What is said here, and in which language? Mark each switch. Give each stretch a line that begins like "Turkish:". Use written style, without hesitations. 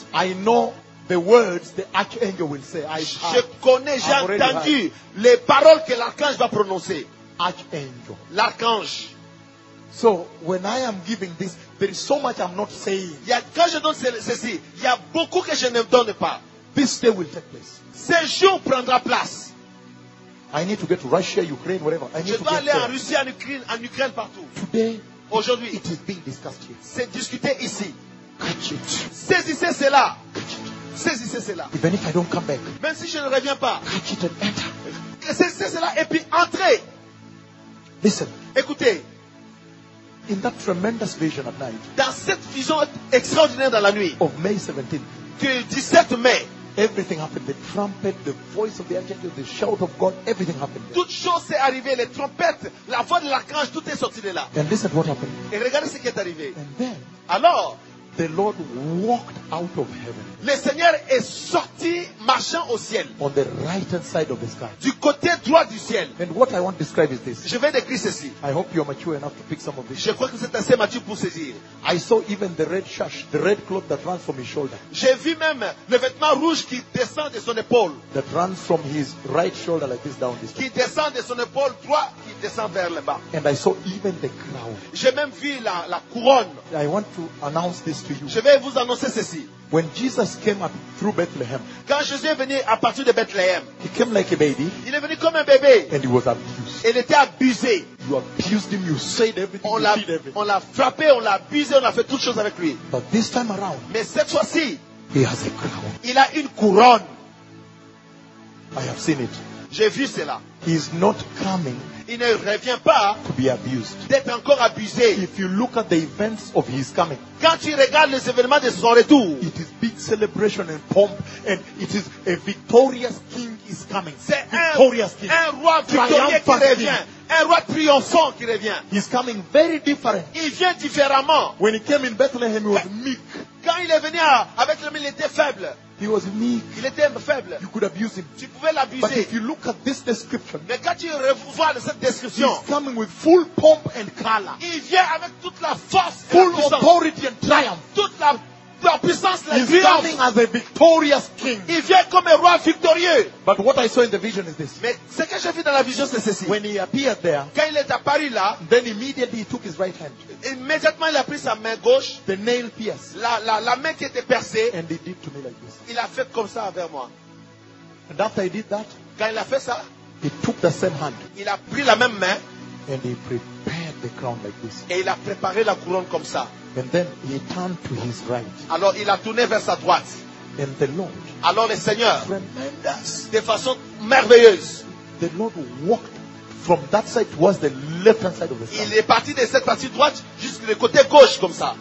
English: I know the words the archangel will say. I have.
French: Je connais, j'ai entendu les paroles que l'archange va prononcer.
English: Archangel.
French: L'archange.
English: So when I am giving this, there is so much I'm not saying.
French: Il y a, quand je donne ceci, il y a beaucoup que je ne donne pas.
English: This day will take place.
French: Ce jour prendra place.
English: I need to get to Russia, Ukraine, whatever. I need
French: je dois
English: to
French: aller
English: get
French: en Russie, en Ukraine, partout.
English: Today,
French: aujourd'hui,
English: it is being discussed here.
French: C'est discuté ici.
English: Catch it.
French: Saisissez cela.
English: Catch it.
French: Saisissez cela.
English: Even if I don't come back.
French: Même si je ne reviens pas.
English: Catch it and enter.
French: Saisissez cela et puis entrez.
English: Listen.
French: Écoutez.
English: In that tremendous vision at night.
French: Dans cette vision extraordinaire dans la nuit.
English: Of May 17th.
French: Du 17 mai.
English: Everything happened. The trumpet, the voice of the archangel, the shout of God, everything happened.
French: Toute chose est arrivée. Les trompettes, la voix de l'archange, tout est sorti de là.
English: And listen what happened.
French: Et regardez ce qui est arrivé.
English: And then.
French: Alors.
English: The Lord walked out of heaven.
French: Le Seigneur est sorti marchant au ciel.
English: On the right hand side of the sky.
French: Du côté droit du ciel.
English: And what I want to describe is this.
French: Je vais décrire ceci.
English: I hope you are mature enough to pick some of this.
French: Je crois que vous êtes assez mature pour saisir.
English: I saw even the red shash, the red cloth that runs from his shoulder.
French: J'ai vu même le vêtement rouge qui descend de son épaule.
English: That runs from his right shoulder like this down this.
French: Qui descend de son épaule droit, qui descend vers le bas.
English: And I saw even the crown.
French: J'ai même vu la couronne.
English: I want to announce this.
French: Je vais vous annoncer ceci.
English: When Jesus came up through Bethlehem,
French: quand Jésus est venu à partir de Bethléem,
English: he came like a baby.
French: Il est venu comme un bébé.
English: And he was abused.
French: Il était abusé.
English: You abused him. You said everything.
French: On l'a frappé, on l'a abusé, on a fait toutes choses avec lui.
English: But this time around,
French: mais cette fois-ci,
English: he has a crown.
French: Il a une couronne.
English: I have seen it.
French: J'ai vu cela.
English: He is not coming.
French: Il ne revient pas
English: to be abused.
French: D'être encore abusé.
English: If you look at the events of his coming,
French: quand tu regardes les événements de son retour,
English: it is big celebration and pomp, and it is a victorious king is coming.
French: C'est
English: victorious
French: un,
English: king.
French: Un roi victorieux qui revient. Un roi triomphant qui revient.
English: He's coming very different.
French: Il vient différemment.
English: When he came in Bethlehem, he was meek.
French: Quand il est venu à Bethlehem, il était faible.
English: He was meek.
French: Il était faible.
English: You could abuse him.
French: Tu pouvais l'abuser.
English: But if you look at this description,
French: mais quand tu revois cette description,
English: he's coming with full pomp and color.
French: Il vient avec toute la force,
English: full
French: et la
English: authority and triumph.
French: Toute la puissance, la
English: he's triumph. Coming as a victorious king.
French: Il vient comme un roi victorieux.
English: But what I saw in the vision is this.
French: Mais ce que j'ai vu dans la vision, c'est ceci.
English: When he appeared there,
French: quand il est apparu là,
English: then immediately he took his right hand.
French: Immédiatement il a pris sa main gauche,
English: the nail pierced,
French: la main qui était percée,
English: and he did to me like this.
French: Il a fait comme ça envers moi.
English: And after he did that,
French: quand il a fait ça,
English: he took the same hand,
French: il a pris la même main,
English: and he prepared the crown like this.
French: Et il a préparé la couronne comme ça.
English: And then he turned to his right.
French: Alors il a tourné vers sa droite.
English: And the Lord,
French: alors le Seigneur,
English: tremendous,
French: de façon merveilleuse,
English: the Lord walked. From that side towards the left hand side of the sky.
French: Il est parti de cette partie droite jusqu'au côté gauche comme ça.